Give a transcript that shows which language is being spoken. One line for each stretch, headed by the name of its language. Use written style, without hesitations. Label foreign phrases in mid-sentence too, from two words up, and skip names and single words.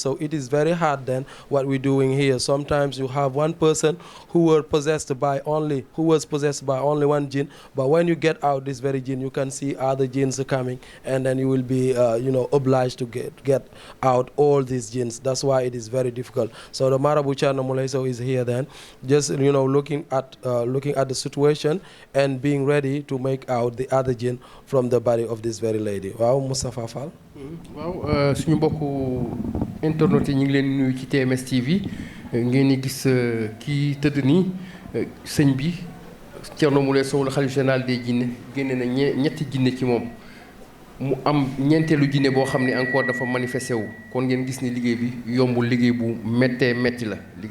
English: So it is very hard then what we're doing here. Sometimes you have one person who was possessed by only one jinn, but when you get out this very jinn, you can see other jinns coming, and then you will be obliged to get out all these jinns. That's why it is very difficult. So the marabout Thierno Moulay Sow is here then, just looking at the situation and being ready to make out the other jinn from the body of this very lady.
Wolof: Waaw Moustapha Fall. waaw suñu mbokku internet yi ñu ngi leen nuyu ci TMS TV ngeen di gis kii tëdd nii sëñ bi Thierno Moulay Sow la xalif
French: général des jinne
Wolof: génne na ñetti jinne ci moom mu am ñeenteelu jinne boo xam ne encore dafa manifesté wu kon ngeen gis ni liggéey bi yombul, liggéey bu méttee métti la